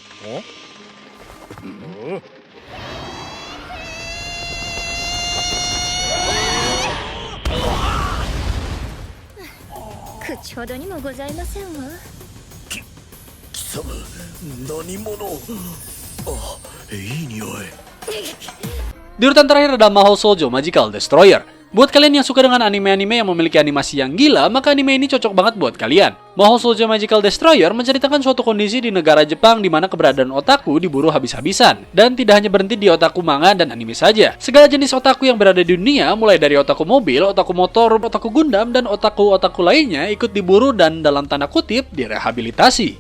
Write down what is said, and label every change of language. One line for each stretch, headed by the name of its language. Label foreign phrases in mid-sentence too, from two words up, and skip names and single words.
Japanese: 口ほどにもございませんわ。貴様、何者。いい匂い。
Indonesian: Di urutan terakhir ada Mahou Shoujo Magical Destroyer. Buat kalian yang suka dengan anime-anime yang memiliki animasi yang gila, maka anime ini cocok banget buat kalian. Mahou Shoujo Magical Destroyer menceritakan suatu kondisi di negara Jepang di mana keberadaan otaku diburu habis-habisan. Dan tidak hanya berhenti di otaku manga dan anime saja. Segala jenis otaku yang berada di dunia, mulai dari otaku mobil, otaku motor, otaku Gundam, dan otaku-otaku lainnya ikut diburu dan dalam tanda kutip direhabilitasi.